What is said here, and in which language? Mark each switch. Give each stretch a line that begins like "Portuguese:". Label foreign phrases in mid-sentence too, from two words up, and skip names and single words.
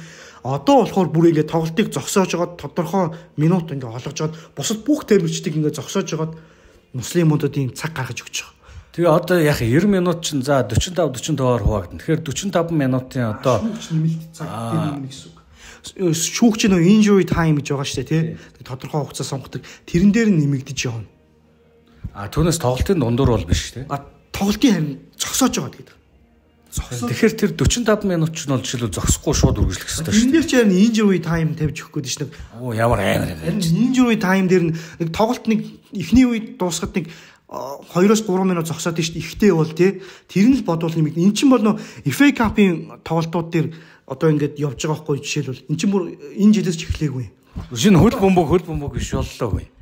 Mongolian: Одоо болохоор бүр ингээд тоглолтыг зогсоож жагаад тодорхой минут ингээд олгож жагаад бусад бүх тамирчдыг ингээд зогсоож жагаад муслимуудад ийм цаг гаргаж өгч байгаа. Тэгээ одоо яг 90 минут чинь за 45-45-оор хуваагдана. Тэгэхээр 45 минутын одоо нэмэлт цаг гэдэг юм гэсэн үг. Шүүгч нөө
English: injury time
Mongolian: гэж байгаа шүү дээ тий. Тодорхой хугацаа сонгодог. Тэрэн дээр нь нэмэгдэж явна. Түүнээс тоглолтын дундуур бол биш тий. Тоглолтын харин зогсоож байгаа гэдэг. Тэгэхээр тэр 45 минут ч нь бол жишээлбэл зогсохгүй шууд үргэлжлэх хэрэгтэй шүү. Энэ дээр ч харин
English: injury time
Mongolian: тавьж өгөх гээд шнэ. Ямар амар юм. Харин
English: injury time
Mongolian: дээр нэг тоглолт нэг эхний үед дуусахад нэг 2-3 минут зогсоод шүү дээ. Ихтэй бол тий. Тэр нь л бодвол нэмэгд. Эн чинь бол нөө FA Cup-ын тоглолтууд дээр одоо ингээд явж байгаа хгүй жишээлбэл эн чинь бүр энэ жилээс ч эхлэегүй. Шинэ хөл бөмбөг биш боллоо үе.